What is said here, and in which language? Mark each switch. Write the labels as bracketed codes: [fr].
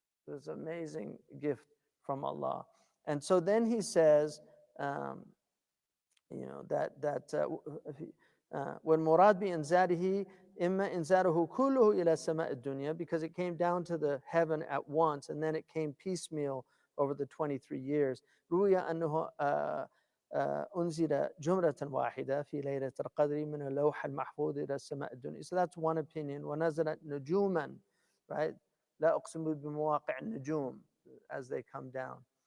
[en] It's an amazing gift from Allah. And so then he says, [ar] والمراد بإنزاله إما إنزاله كله إلى سماء الدنيا, [en] because it came down to the heaven at once and then it came piecemeal over the 23 years. [ar] روي أنه أنزل جملة واحدة في ليلة القدر من اللوح المحفوظ إلى السماء الدنيا. [en] So that's one opinion. [ar] ونزلت نجوما, right? لا أقسم بمواقع النجوم, [en] as they come down.